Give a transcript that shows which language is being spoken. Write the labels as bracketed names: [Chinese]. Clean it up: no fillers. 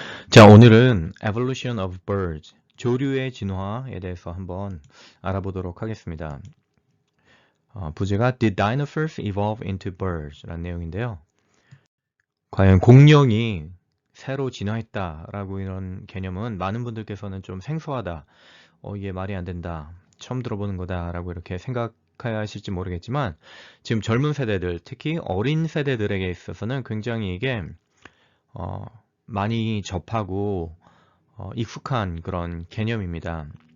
[Korean] 자, 오늘은 Evolution of Birds, 조류의 진화에 대해서 한번 알아보도록 하겠습니다. 부제가 [English] Did dinosaurs evolve into birds? [Korean] 라는 내용인데요. 과연 공룡이 새로 진화했다라고 이런 개념은 많은 분들께서는 좀 생소하다, 이게 말이 안 된다, 처음 들어보는 거다라고 이렇게 생각해야 하실지 모르겠지만 지금 젊은 세대들, 특히 어린 세대들에게 있어서는 굉장히 이게 많이 접하고 익숙한 그런 개념입니다.